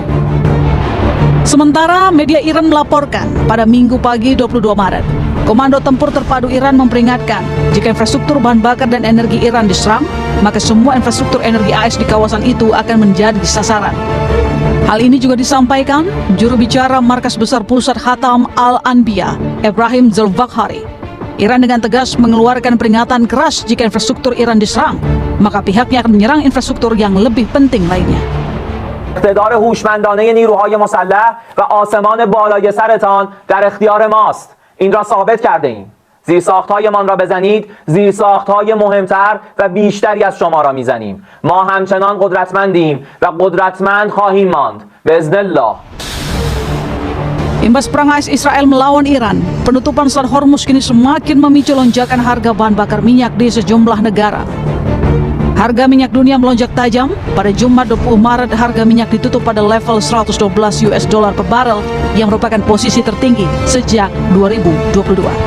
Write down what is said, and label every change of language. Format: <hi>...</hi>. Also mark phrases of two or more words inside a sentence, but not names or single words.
<id>Sementara media Iran melaporkan pada Minggu pagi 22 Maret, Komando Tempur Terpadu Iran memperingatkan jika infrastruktur bahan bakar dan energi Iran diserang, maka semua infrastruktur energi AS di kawasan itu akan menjadi sasaran. Hal ini juga disampaikan juru bicara Markas Besar Pusat Hatam Al-Anbiya, Ibrahim Zulfaghari. Iran dengan tegas mengeluarkan peringatan keras jika infrastruktur Iran diserang, maka pihaknya akan menyerang infrastruktur yang lebih penting lainnya.</id> <fa>اقتدار هوشمندانه نیروهای مسلح و آسمان بالای سرتان در اختیار ماست. این را ثابت کرده ایم. زیرساخت‌هایمان را بزنید، زیرساخت‌های مهمتر و بیشتری از شما را میزنیم. ما همچنان قدرتمندیم و قدرتمند خواهیم ماند.</fa> <ar>باذن الله.</ar> <id>Imbas perang AS Israel melawan Iran, penutupan Selat Hormuz kini semakin memicu lonjakan harga bahan bakar minyak di sejumlah negara. Harga minyak dunia melonjak tajam. Pada Jumat 20 Maret, harga minyak ditutup pada level 112</id> <en>US dollar</en> <id>per barel yang merupakan posisi tertinggi sejak 2022.</id>